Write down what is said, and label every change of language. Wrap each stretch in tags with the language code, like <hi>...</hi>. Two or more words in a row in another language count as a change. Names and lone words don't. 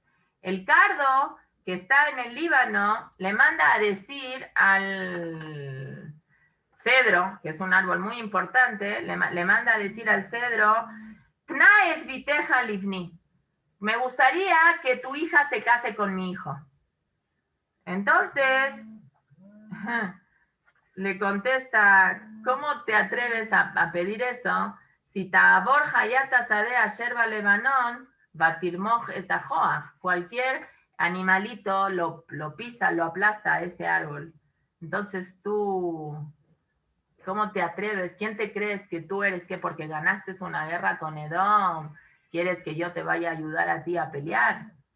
<es>El cardo que está en el Líbano le manda a decir al cedro, que es un árbol muy importante, le manda a decir al cedro,</es> <he>תנה את בתך לבני.</he> <es>Me gustaría que tu hija se case con mi hijo. Entonces, le contesta, ¿cómo te atreves a pedir esto?</es> <he>ותעבר חית השדה אשר בלבנון ותרמס את החוח.</he> <es>Cualquier animalito lo pisa, lo aplasta a ese árbol. Entonces tú, ¿cómo te atreves? ¿Quién te crees que tú eres? ¿Qué? Porque ganaste una guerra con Edom. ¿Quieres que yo te vaya a ayudar a ti a pelear?</es>